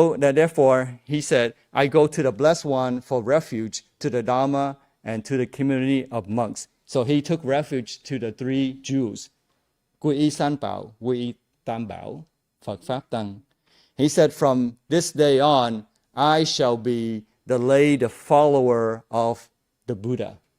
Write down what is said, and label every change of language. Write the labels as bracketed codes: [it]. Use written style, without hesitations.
[en] Therefore, he said, I go to the Blessed One for refuge, to the Dharma, and to the community of monks. So he took refuge to the three jewels. [vi] Quy y san bảo, quy y tam bảo, Phật Pháp Tăng. [en] He said, from this day on, I shall be the follower of the Buddha.